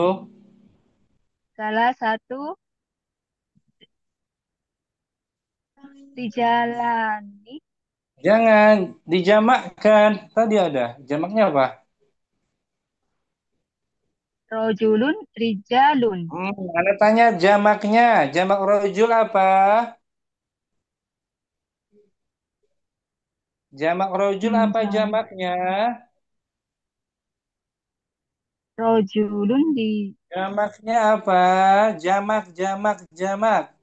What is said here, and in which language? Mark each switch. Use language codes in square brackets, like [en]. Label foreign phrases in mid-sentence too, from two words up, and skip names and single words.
[id] Salah satu rijalani. Jangan dijamakkan. Tadi ada. Jamaknya apa? Rojulun. Rijalun. Anda tanya jamaknya. Jamak rojul apa? Jamak rojul apa Jam. jamaknya? Rojulun di Jamaknya apa? Jamak, jamak, jamak.